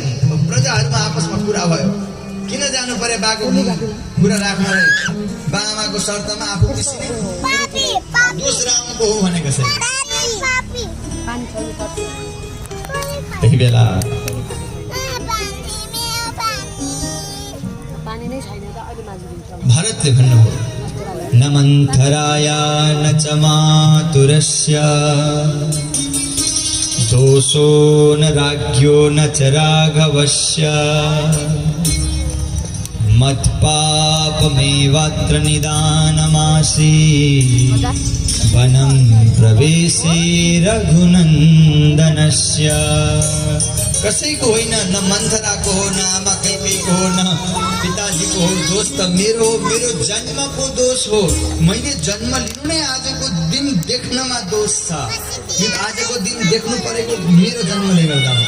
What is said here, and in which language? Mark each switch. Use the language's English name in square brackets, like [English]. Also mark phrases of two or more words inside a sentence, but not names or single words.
[Nepali] प्रजाहरूमा आपसमा कुरा भयो, किन जानु पर्यो बाको कुरा राख्नलाई, बाआमाको शर्तमा आफू पिसिने। दोष रामको हो भनेको छ। त्यही बेला भरतले भन्नुभयो, [Sanskrit] न मन्थराय न च मातुरस्य दोषो न राज्ञो न च राघवस्य मत्पापमेवात्र निदानमासीत् वनं प्रवेशे रघुनन्दनस्य। [Nepali] कसैको होइन, न मन्थराको हो, न आमा कैकेयीको हो, न पिताजीको हो। दोष त मेरो हो, मेरो जन्मको दोष हो। मैले जन्म लिनु नै आजको दिन देख्नमा दोष छ। आजको दिन देख्नु परेको मेरो जन्मले गर्दा हो।